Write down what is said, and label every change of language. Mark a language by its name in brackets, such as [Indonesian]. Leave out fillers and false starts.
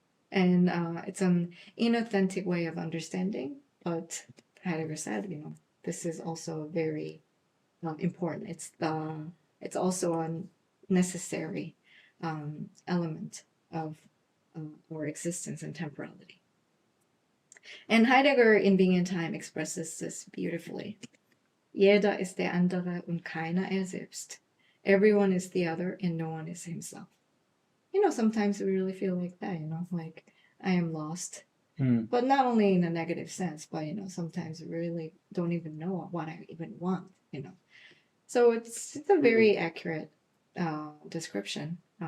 [English] And it's an inauthentic way of understanding, but Heidegger said, this is also very important. It's also a necessary element of our existence and temporality. And Heidegger in Being and Time expresses this beautifully. [German] Jeder ist der andere und keiner er selbst. [English] Everyone is the other and no one is himself. Sometimes we really feel like that, like I am lost. But not only in a negative sense, but, sometimes we really don't even know what I even want, So it's a very accurate description.